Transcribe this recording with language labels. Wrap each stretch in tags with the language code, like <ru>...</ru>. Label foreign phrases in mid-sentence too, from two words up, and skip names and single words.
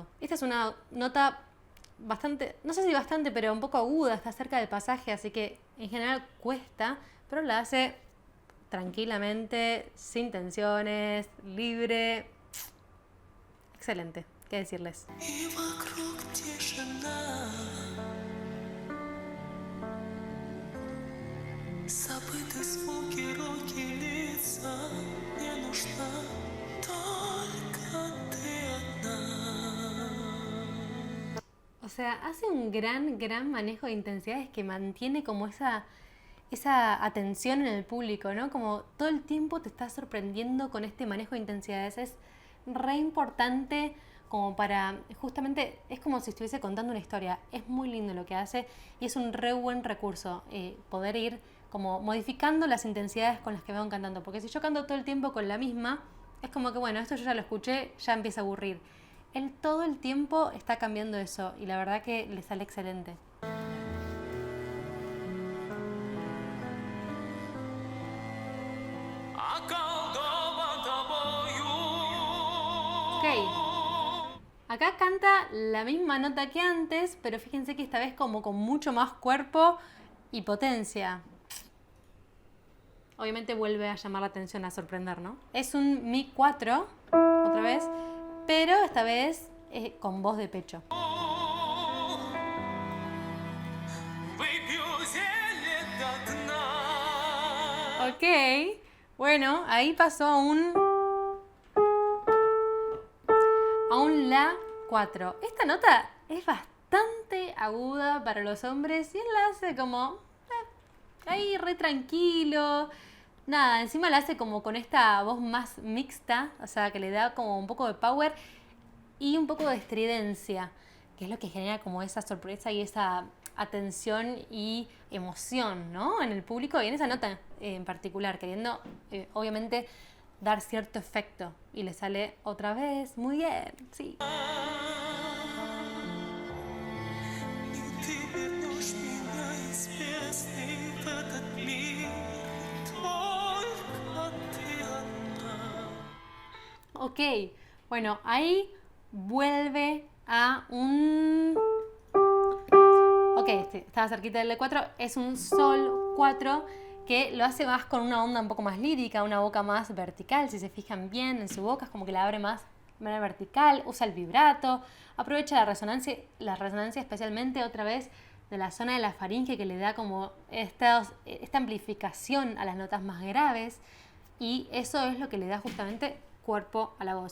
<es>Esta es una nota bastante, no sé si bastante, pero un poco aguda, está cerca del pasaje, así que en general cuesta, pero la hace tranquilamente, sin tensiones, libre. Excelente, ¿qué decirles?</es> <ru>И вокруг тишина. Забыты звуки, руки, лица. Мне нужна только ты одна.</ru> <es>O sea, hace un gran manejo de intensidades que mantiene como esa atención en el público, ¿no? Como todo el tiempo te está sorprendiendo con este manejo de intensidades. Es re importante como para, justamente, es como si estuviese contando una historia. Es muy lindo lo que hace y es un re buen recurso poder ir como modificando las intensidades con las que van cantando. Porque si yo canto todo el tiempo con la misma, es como que, bueno, esto yo ya lo escuché, ya empieza a aburrir. Él todo el tiempo está cambiando eso y la verdad que le sale excelente.</es> <ru>Околдован тобою.</ru> <es>Ok, acá canta la misma nota que antes, pero fíjense que esta vez como con mucho más cuerpo y potencia. Obviamente vuelve a llamar la atención, a sorprender, ¿no? Es un Mi 4, otra vez, pero esta vez con voz de pecho.</es> <ru>Выпью зелье до дна.</ru> <es>Ok, bueno, ahí pasó a un La 4. Esta nota es bastante aguda para los hombres y él la hace como ahí re tranquilo. Nada, encima la hace como con esta voz más mixta, o sea, que le da como un poco de power y un poco de estridencia, que es lo que genera como esa sorpresa y esa atención y emoción, ¿no? En el público y en esa nota en particular, queriendo obviamente dar cierto efecto y le sale otra vez muy bien, sí.</es> <ru>И ты вернешь меня из бездны в этот мир. Только ты одна.</ru> <es>Ok, bueno, ahí vuelve a un... Ok, estaba cerquita del E4, es un Sol 4 que lo hace más con una onda un poco más lírica, una boca más vertical, si se fijan bien en su boca, es como que la abre más de manera vertical, usa el vibrato, aprovecha la resonancia especialmente otra vez de la zona de la faringe que le da como esta amplificación a las notas más graves y eso es lo que le da justamente cuerpo a la voz.</es>